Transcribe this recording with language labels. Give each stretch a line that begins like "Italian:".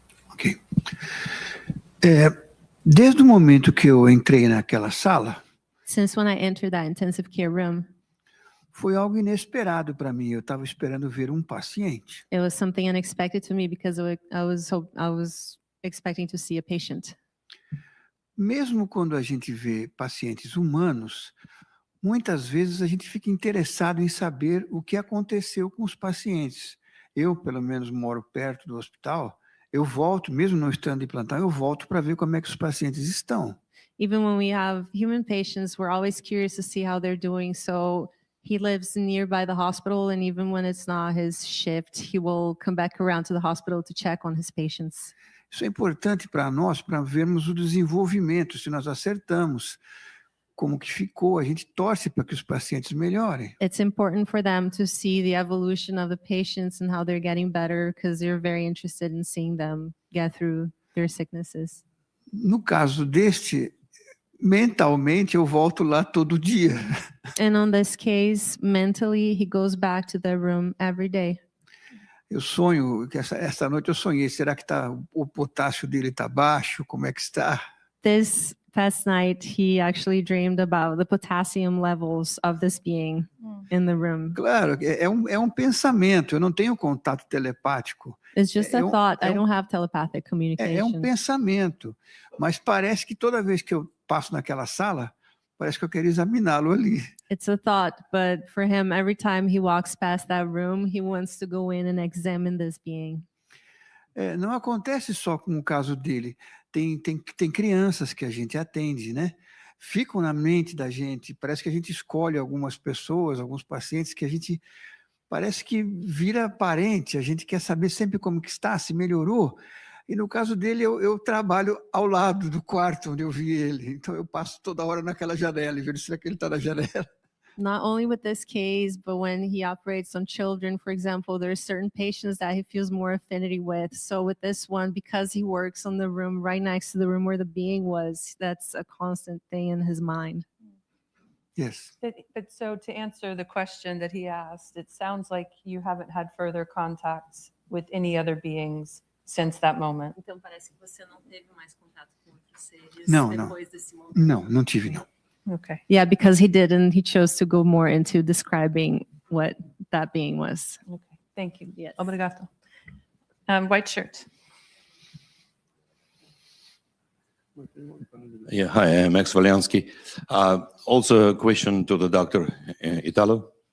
English: Ok.
Portuguese: Desde o momento que eu entrei naquela sala,
English: Since when I entered that intensive care room,
Portuguese: foi algo inesperado para mim. Eu estava esperando ver um paciente.
English: it was something unexpected to me because I was expecting to see a patient.
Portuguese: Mesmo quando a gente vê pacientes humanos, muitas vezes a gente fica interessado em saber o que aconteceu com os pacientes. Eu, pelo menos, moro perto do hospital. Eu volto, mesmo não estando em plantão, eu volto para ver como é que os pacientes estão.
English: Even when we have human patients, we're always curious to see how they're doing. So he lives nearby the hospital, and even when it's not his shift, he will come back around to the hospital to check on his patients.
Portuguese: Isso é importante para nós, para vermos o desenvolvimento, se nós acertamos, como que ficou. A gente torce para que os pacientes melhorem.
English: It's important for them to see the evolution of the patients and how they're getting better, because they're very interested in seeing them get through their sicknesses.
Portuguese: No caso deste, mentalmente eu volto lá todo dia.
English: And on this case, mentally, he goes back to the room every day.
Portuguese: Eu sonho, que essa noite eu sonhei, será que o potássio dele está baixo? Como é que está?
English: This past night, he actually dreamed about the potassium levels of this being in the room.
Portuguese: Claro, é um pensamento, eu não tenho contato telepático.
English: It's just a thought. I don't have telepathic communication.
Portuguese: É um pensamento, mas parece que toda vez que eu passo naquela sala, parece que eu quero examiná-lo ali.
English: It's a thought, but for him, every time he walks past that room, he wants to go in and examine this being.
Portuguese: Não acontece só com o caso dele. Tem crianças que a gente atende, né? Ficam na mente da gente. Parece que a gente escolhe algumas pessoas, alguns pacientes que a gente parece que vira parente. A gente quer saber sempre como que está, se melhorou. E no caso dele, eu trabalho ao lado do quarto onde eu vi ele. Então eu passo toda hora naquela janela e vejo se ele está na janela.
English: Not only with this case, but when he operates on children, for example, there are certain patients that he feels more affinity with. So with this one, because he works on the room right next to the room where the being was, that's a constant thing in his mind. Yes. But so to answer the question that he asked, it sounds like you haven't had further contacts with any other beings since that moment.
Portuguese: Então parece que você não teve mais contato com outros seres depois desse momento. Não tive não.
English: Okay. Yeah, because he didn't. He chose to go more into describing what that being was. Okay. Thank you. Yes.
Portuguese: Obrigado.
English: White shirt. Yeah, hi, I'm Max Valiansky. Also a question to the doctor, Italo.